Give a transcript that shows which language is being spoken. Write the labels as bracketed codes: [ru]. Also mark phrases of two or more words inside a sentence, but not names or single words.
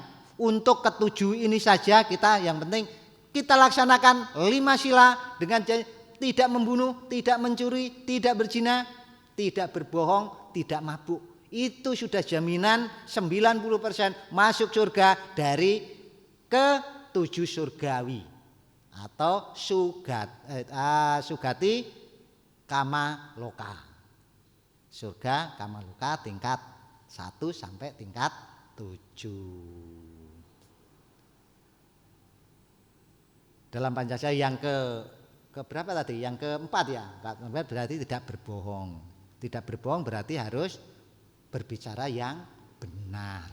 [id] Untuk ke-7 ini saja kita yang penting kita laksanakan 5 sila dengan tidak membunuh, tidak mencuri, tidak berzina, tidak berbohong, tidak mabuk. Itu sudah jaminan 90% masuk surga dari ke-7 surgawi atau sugati kama loka. Surga kama loka tingkat 1 sampai tingkat 7. Dalam Pancasila yang keberapa tadi? Yang keempat ya. Keempat berarti tidak berbohong. Tidak berbohong berarti harus berbicara yang benar.